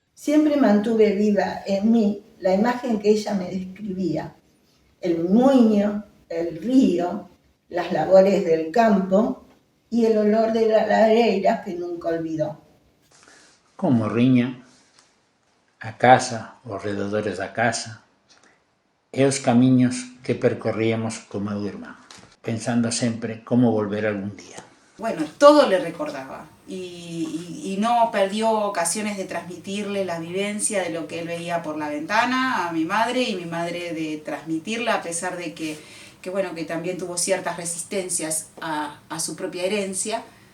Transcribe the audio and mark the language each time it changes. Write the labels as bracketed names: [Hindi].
[Spanish] Siempre mantuve viva en mí la imagen que ella me describía, el muiño, el río, las labores del campo y el olor de la lareira que nunca olvidó. [Galician] Como riña, a casa, os rededores da casa, e os camiños que percorríamos co meu irmán, pensando sempre como volver algún día. [Spanish] Bueno, todo le recordaba y no perdió ocasiones de transmitirle la vivencia de lo que él veía por la ventana a mi madre y mi madre de transmitirla a pesar de que también tuvo ciertas resistencias a su propia herencia.